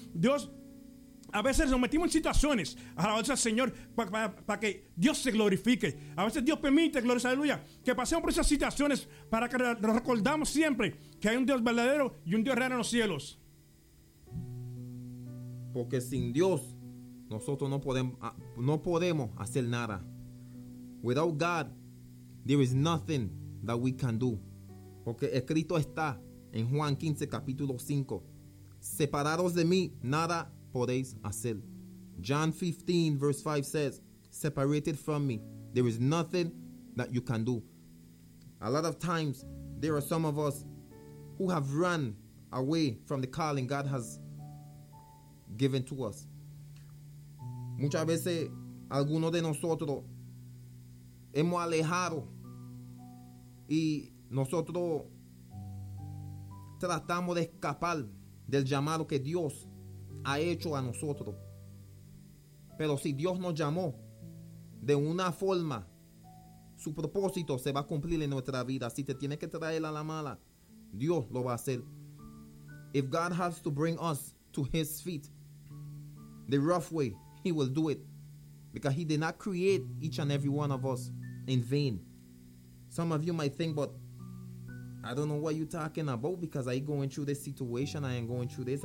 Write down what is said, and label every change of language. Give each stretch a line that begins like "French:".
Spanish: Dios, a veces nos metimos en situaciones, alabado sea el Señor, para que Dios se glorifique. A veces Dios permite, gloria, aleluya, que pasemos por esas situaciones para que nos recordamos siempre que hay un Dios verdadero y un Dios real en los cielos. Porque sin Dios, nosotros no podemos hacer nada.
English: Without God, there is nothing that we can do.
Spanish: Porque escrito está en Juan 15, capítulo 5. Separados de mí, nada podéis hacer.
English: John 15 verse 5 says, separated from me, there is nothing that you can do. A lot of times there are some of us who have run away from the calling God has given to us.
Spanish: Muchas veces algunos de nosotros hemos alejado y nosotros tratamos de escapar del llamado que Dios ha hecho a nosotros. Pero si Dios nos llamó de una forma, su propósito se va a cumplir en nuestra vida. Si te tiene que traer a la mala, Dios lo va a hacer.
English: If God has to bring us to his feet the rough way, he will do it, because he did not create each and every one of us in vain. Some of you might think, but I don't know what you're talking about, because I'm going through this situation. I am going through this.